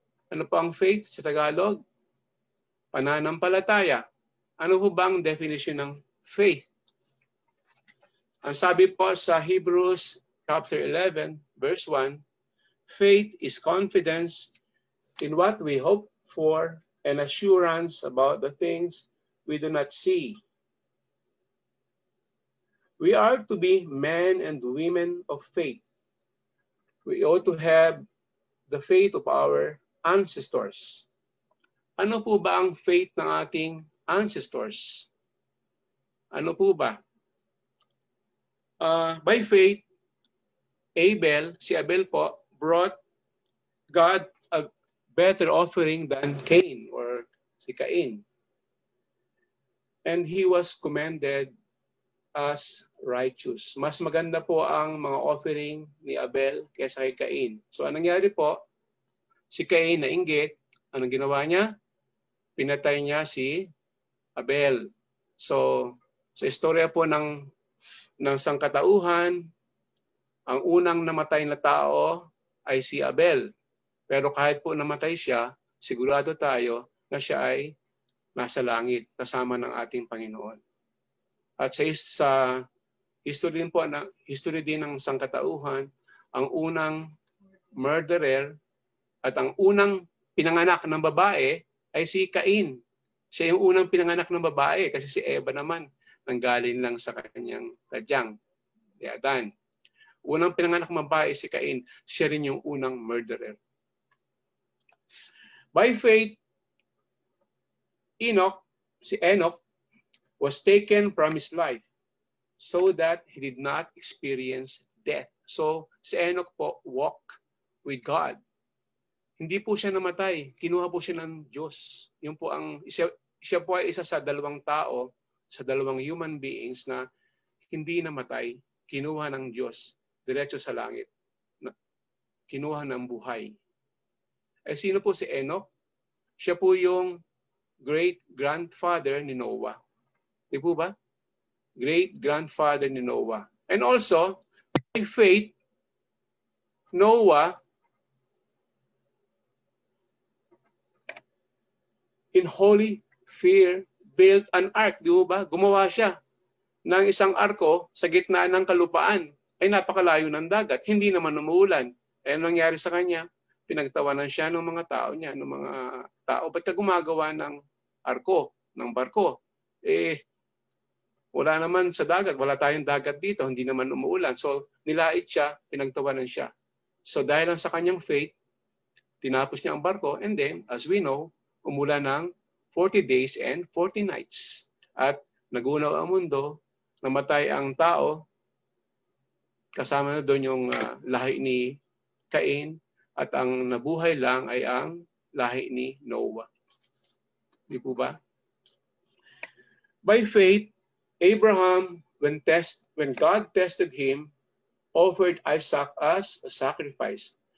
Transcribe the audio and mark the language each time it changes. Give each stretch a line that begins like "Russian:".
Filipino: Ano po ang faith sa Tagalog? Pananampalataya. Ano po ba ang definition ng faith? Ang sabi po sa
English: Hebrews chapter 11, verse 1, faith is confidence in what we hope for and assurance about the things we do not see. We are to be men and women of faith. We ought to have the faith of our ancestors.
Filipino: Ano po ba ang faith ng ating ancestors? Ano po ba?
English: By faith,
Filipino: si Abel po,
English: brought God a better offering than Cain or si Cain. And he was commended as righteous.
Filipino: Mas maganda po ang mga offering ni Abel kaysa kay Cain. So anong nangyari po? Si Cain nainggit. Anong ginawa niya? Pinatay niya si Abel. So sa istorya po ng sangkatauhan, ang unang namatay na tao ay si Abel. Pero kahit po namatay siya, sigurado tayo na siya ay nasa langit, kasama ng ating Panginoon. At sa history din ng sangkatauhan, ang unang murderer at ang unang pinanganak ng babae ay si Cain. Siya yung unang pinanganak ng babae kasi si Eva naman nanggaling lang sa kanyang tadyang, si Adan. Unang pinanganak ng babae si Cain, siya rin yung unang murderer.
English: By faith,
Filipino: si Enoch
English: was taken from his life so that he did not experience death. So, si Enoch po walked with God.
Filipino: Hindi po siya namatay. Kinuha po siya ng Diyos. Yun po siya po ay isa sa dalawang tao, sa dalawang human beings na hindi namatay, kinuha ng Diyos diretso sa langit. Kinuha ng buhay. Eh sino po si Enoch? Siya po yung great-grandfather ni Noah. Di po ba? Great-grandfather ni Noah.
English: And also, by faith, Noah, in holy fear, built an ark.
Filipino: Di ba? Gumawa siya ng isang arko sa gitna ng kalupaan. Ay napakalayo ng dagat. Hindi naman umuulan. Eh nangyari sa kanya? Pinagtawanan siya ng mga tao niya, ng mga tao. Ba't ka gumagawa ng arko, ng barko? Eh, wala naman sa dagat. Wala tayong dagat dito. Hindi naman umuulan. So, nilait siya, pinagtawanan siya. So, dahil lang sa kanyang faith, tinapos niya ang barko.
English: And then, as we know,
Filipino: umulan ng
English: 40 days and 40 nights.
Filipino: At nagunaw ang mundo, namatay ang tao, kasama na doon yung lahi ni Cain, at ang nabuhay lang ay ang lahi ni Noah. Di po ba?
English: By faith, Abraham, when God tested him, offered Isaac as a sacrifice.